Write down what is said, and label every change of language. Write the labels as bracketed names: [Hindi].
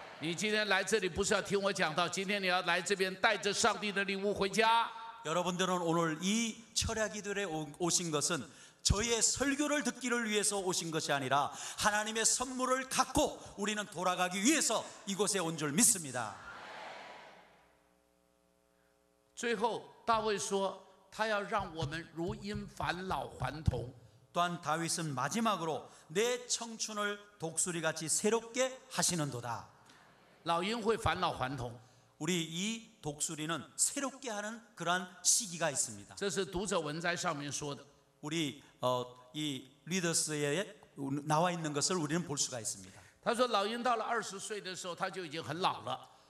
[Chinese] 你今天来这里不是要听我讲道，今天你要来这边带着上帝的礼物回家。 [Korean] 여러분들은 오늘 이 철야기들에 오신 것은 저의 설교를 듣기를 위해서 오신 것이 아니라 하나님의 선물을 갖고 우리는 돌아가기 위해서 이곳에 온 줄 믿습니다. [Chinese] 最后，大卫说，他要让我们如婴返老还童。 [Korean] 또한 다윗은 마지막으로 내 청춘을 독수리같이 새롭게 하시는도다. [Chinese] 老鹰会返老还童， [Korean] 우리 이 독수리는 새롭게 하는 그러한 시기가 있습니다. [Chinese] 这是读者文摘上面说的。 [Korean] 우리 이 리더스에 나와 있는 것을 우리는 볼 수가 있습니다. [Chinese] 他说，老鹰到了20岁的时候，他就已经很老了。